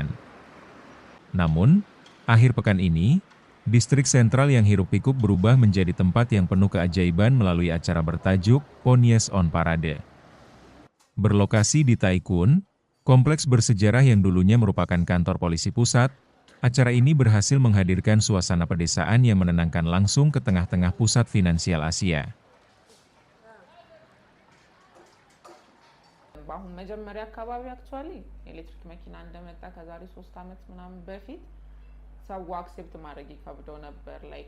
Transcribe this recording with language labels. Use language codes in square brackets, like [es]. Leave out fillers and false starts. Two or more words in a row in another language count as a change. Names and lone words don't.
[id] Namun, akhir pekan ini, distrik sentral yang hiruk-pikuk berubah menjadi tempat yang penuh keajaiban melalui acara bertajuk Ponies on Parade. Berlokasi di Tai Kwun, kompleks bersejarah yang dulunya merupakan kantor polisi pusat, acara ini berhasil menghadirkan suasana pedesaan yang menenangkan langsung ke tengah-tengah pusat finansial Asia. [am] በአሁን መጀመሪያ አካባቢ [en] actually electric [am] መኪና እንደመጣ ከዛሬ 3 አመት ምናምን በፊት ሰው አክሴፕት ማድረግ ይከብደው ነበር ላይክ